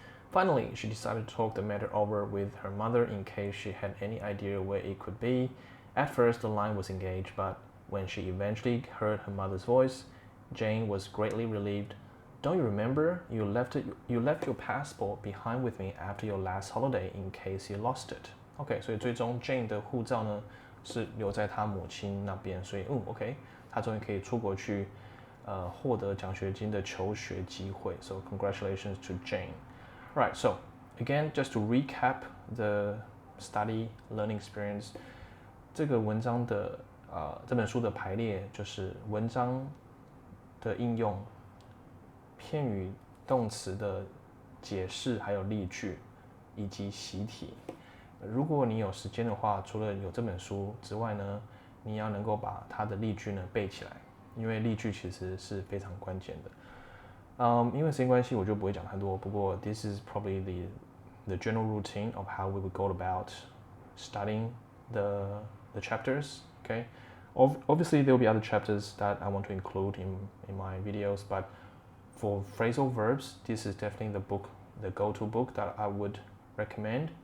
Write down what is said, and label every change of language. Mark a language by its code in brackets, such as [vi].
[en] Finally, she decided to talk the matter over with her mother in case she had any idea where it could be. At first, the line was engaged, but when she eventually heard her mother's voice, Jane was greatly relieved. Don't you remember? You left your passport behind with me after your last holiday in case you lost it. [zh] OK， 所以最终 Jane 的护照呢是留在她母亲那边，所以OK， 她终于可以出国去获得奖学金的求学机会。 So congratulations to Jane. Right, so again, just to recap the study learning experience, 这个文章的这本书的排列就是文章的应用、片语、动词的解释，还有例句以及习题。如果你有时间的话，除了有这本书之外呢，你要能够把它的例句呢背起来，因为例句其实是非常关键的。因为时间关系，我就不会讲太多。 [en] 不过 this is probably the general routine of how we would go about studying the chapters. Okay, Obviously, there will be other chapters that I want to include in my videos, but for phrasal verbs, this is definitely the book, the go-to book that I would recommend.